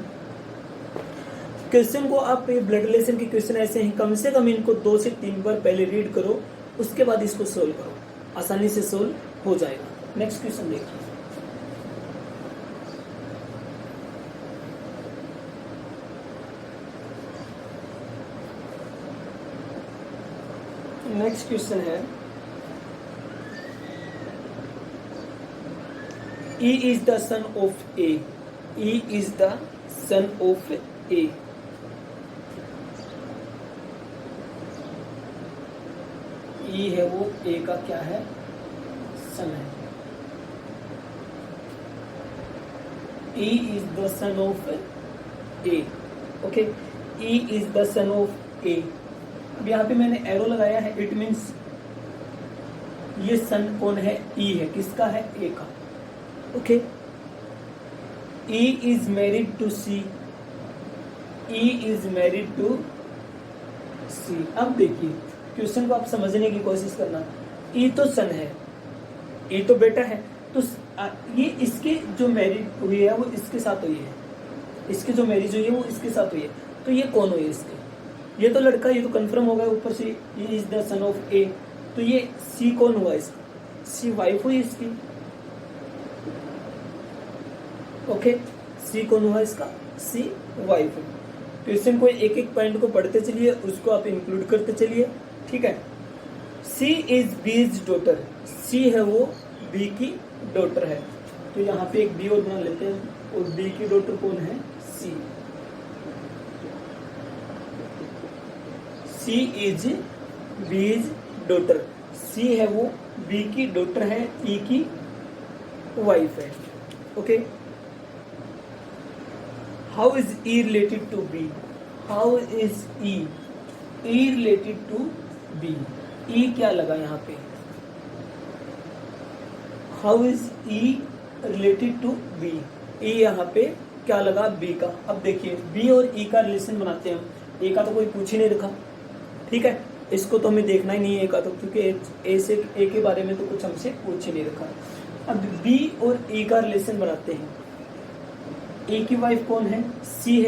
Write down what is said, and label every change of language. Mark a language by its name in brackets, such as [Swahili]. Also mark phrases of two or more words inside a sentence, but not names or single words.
[Hindi] क्वेश्चन को आप, [English] blood relation [Hindi] के क्वेश्चन ऐसे हैं, कम से कम इनको 2 से 3 बार पहले रीड करो, उसके बाद इसको सोल्व करो, आसानी से सोल्व हो जाएगा। [English] next question [Hindi] देखिए। [English] next question है, E is the son of A. E is the son of A. [Hindi] E है वो A का क्या है? सन है। [English] E is the son of A. Okay. E is the son of A. [Hindi] अब यहाँ पे मैंने एरो लगाया है, [English] it means [Hindi] ये सन कौन है? E है। किसका है? A का। ओके। [English] E is married to C. E is married to C. [Hindi] अब देखिए क्वेश्चन को आप समझने की कोशिश करना। E तो सन है, E तो बेटा है, तो ये इसके जो मैरिज हुई है वो इसके साथ हुई है, इसकी जो मैरिज हुई है वो इसके साथ हुई है, तो ये कौन हुई इसके? ये तो लड़का, ये तो कंफर्म हो गया ऊपर से, [English] E is the son of A, [Hindi] तो ये C कौन हुआ इसका? C वाइफ हुई इसकी। ओके, सी कौन हुआ इसका? सी वाइफ है। क्वेश्चन को एक एक पॉइंट को पढ़ते चलिए, उसको आप इंक्लूड करते चलिए, ठीक है। [English] C is B's daughter, [Hindi] सी है वो बी की डॉटर है, तो यहाँ पे एक बी और बना लेते हैं, और बी की डॉटर कौन है? सी। [English] C is B's daughter, [Hindi] सी है वो बी की डॉटर है, ई की वाइफ है। ओके, [English] How is E related to B? How is E? E related to B. [Hindi] E क्या लगा यहाँ पे? [English] How is E related to B? [Hindi] E यहाँ पे क्या लगा? B का। अब देखिए B और E का रिलेशन बनाते हैं हम। A का तो कोई पूछ ही नहीं रखा, ठीक है, इसको तो हमें देखना ही नहीं है A का तो, क्योंकि A के बारे में तो कुछ हमसे पूछ ही नहीं रखा। अब B और E का रिलेशन बनाते हैं। ए की वाइफ कौन है? सी है।